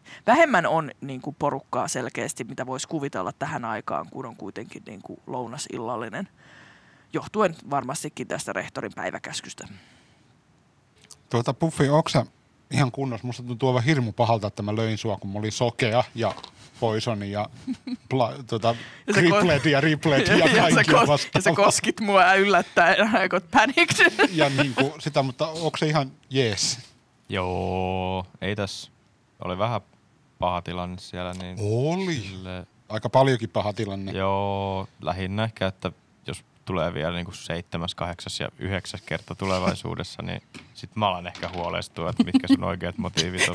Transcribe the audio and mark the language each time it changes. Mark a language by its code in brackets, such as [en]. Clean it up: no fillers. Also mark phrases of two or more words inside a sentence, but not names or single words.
[fi] Vähemmän on niin kuin porukkaa selkeästi, mitä voisi kuvitella tähän aikaan, kun on kuitenkin niin kuin lounasillallinen, johtuen varmastikin tästä rehtorin päiväkäskystä. Puffi, onko sä ihan kunnossa? Musta tuntuu aivan hirmu pahalta, että mä löin sua, kun mä olin sokea ja poisoni ja triplet ja riplet ja kaikki vastaavaa. Ja sä koskit mua yllättäen ja [en] I got panicked. [fi] Ja niin kuin sitä, mutta onko se ihan jees? Joo, ei tässä. Oli vähän paha tilanne siellä. Niin oli. Aika paljonkin paha tilanne. Joo, lähinnä ehkä, että jos tulee vielä niin kuin 7., 8. ja 9. kerta tulevaisuudessa, niin sit mä alan ehkä huolestua, että mitkä sun oikeat motiivit on.